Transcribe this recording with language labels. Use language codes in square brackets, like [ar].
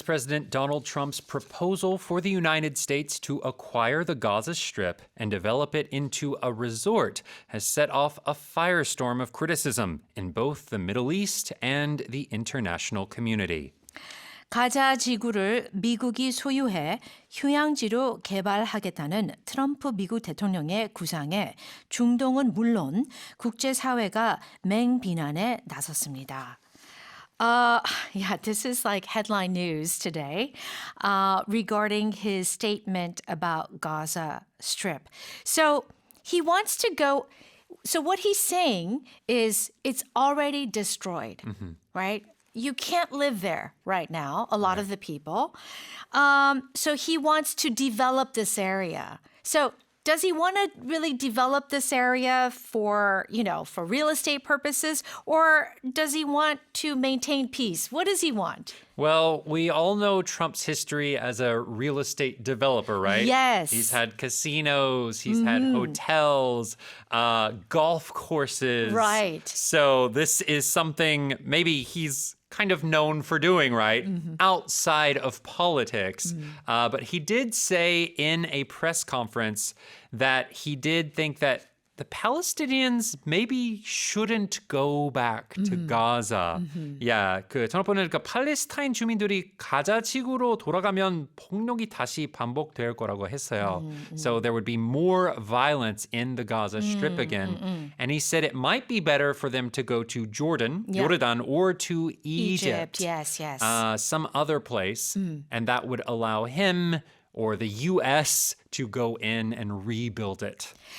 [en] President Donald Trump's proposal for the United States to acquire the Gaza Strip and develop it into a resort has set off a firestorm of criticism in both the Middle East and the international community. [ko] 가자지구를 미국이 소유해 휴양지로 개발하겠다는 트럼프 미국 대통령의 구상에 중동은 물론 국제사회가 맹비난에 나섰습니다. [en] This is like headline news today regarding his statement about Gaza Strip. So he wants to go. So what he's saying is it's already destroyed, right? You can't live there right now, a lot of the people. So he wants to develop this area. So does he want to really develop this area for real estate purposes, or does he want to maintain peace? What does he want? Well, we all know Trump's history as a real estate developer, right? Yes. He's had casinos, he's had hotels, golf courses. Right. So this is something maybe he's kind of known for doing, right? Outside of politics. But he did say in a press conference that he did think that the Palestinians maybe shouldn't go back to Gaza. Yeah, [ko] 전화번호는 팔레스타인 주민들이 가자지구로 돌아가면 폭력이 다시 반복될 거라고 했어요. [en] So there would be more violence in the Gaza Strip again. And he said it might be better for them to go to Jordan, or to Egypt. Yes. Some other place. And that would allow him or the U.S. to go in and rebuild it.